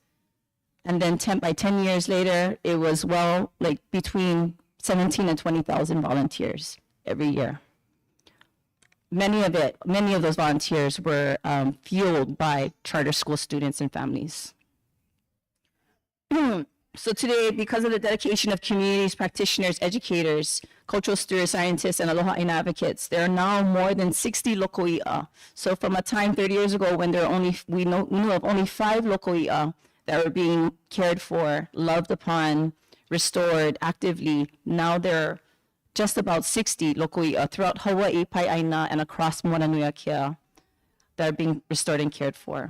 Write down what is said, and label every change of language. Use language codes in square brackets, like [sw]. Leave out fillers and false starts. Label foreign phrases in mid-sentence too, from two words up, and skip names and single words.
[en] And then by 10 years later, it was between 17 and 20,000 volunteers every year. Many of those volunteers were fueled by charter school students and families. So today, because of the dedication of communities, practitioners, educators, cultural stewards, scientists, and [haw] aloha ʻāina [en] advocates, there are now more than 60 local i'a. So from a time 30 years ago when we knew of only 5 local i'a that were being cared for, loved upon, restored actively, now there are just about 60 local i'a throughout Hawaii, ʻāina, and across Moananui Akea that are being restored and cared for.